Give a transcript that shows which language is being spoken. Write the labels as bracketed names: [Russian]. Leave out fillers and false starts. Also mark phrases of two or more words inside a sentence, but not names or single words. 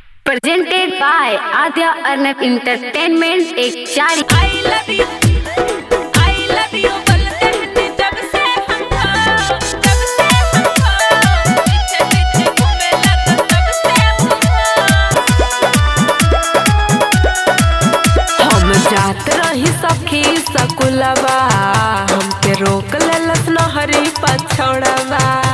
[English] Presented by Adya Arnab Entertainment [Bhojpuri] एक चारी। [English] I love you [Bhojpuri] बोलते हैं जब से हमको पीछे पीछे घूमे लगा तब से हम जात रही सखी सकुलबा हमके रोक लेलस नहरी पछौड़बा।